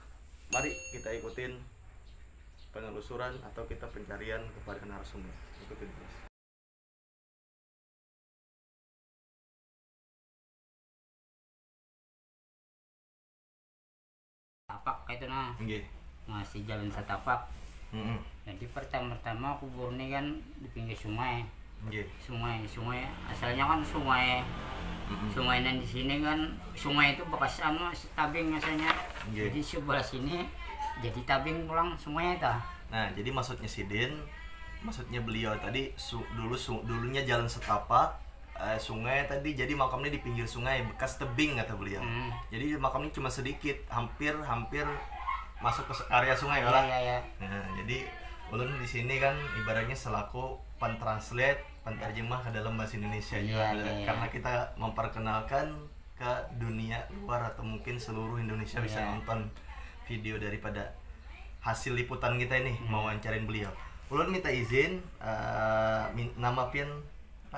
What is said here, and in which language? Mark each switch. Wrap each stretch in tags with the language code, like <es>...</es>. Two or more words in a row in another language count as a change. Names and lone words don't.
<id>Mari kita ikutin penelusuran atau kita pencarian kepada narasumber. Ikutin terus.</id> <bjn>Tapak itu nah. Nggih.</bjn> <id>Masih jalan setapak. Jadi pertama-tama kubur ini kan di pinggir sungai. Nggih.</id> <bjn>Sungai asalnya kan sungai. Sungai dan di sini kan sungai itu bekas tabing asalnya. Jadi sebelah sini jadi tabing pulang sungai itu.</bjn> <id>Nah, jadi maksudnya maksudnya beliau tadi dulunya jalan setapak, sungai tadi, jadi makamnya di pinggir sungai bekas tebing kata beliau. Jadi makamnya cuma sedikit, hampir masuk ke area sungai lah. Iya. Nah, jadi ulun di sini kan ibaratnya selaku pentranslate, penterjemah ke dalam bahasa Indonesia juga. Karena kita memperkenalkan ke dunia luar atau mungkin seluruh Indonesia bisa nonton video daripada hasil liputan kita ini, mau wawancarin beliau.</id> <bjn>Ulun minta izin nama pian Pak,</bjn>